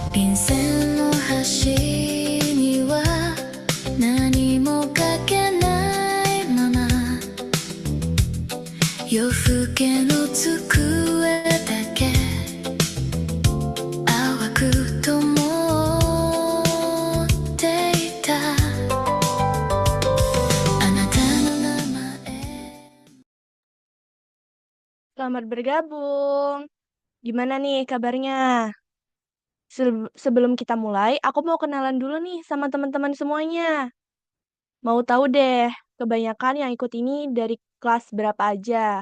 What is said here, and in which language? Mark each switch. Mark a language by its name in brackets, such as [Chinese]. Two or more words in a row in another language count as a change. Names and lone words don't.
[Japanese] 人生の端には何もかけないまま夜更けの机だけ淡く灯っていたあなたの名前 [Indonesian] Selamat bergabung. Gimana nih kabarnya? Sebelum kita mulai, aku mau kenalan dulu nih sama teman-teman semuanya. Mau tahu deh, kebanyakan yang ikut ini dari kelas berapa aja?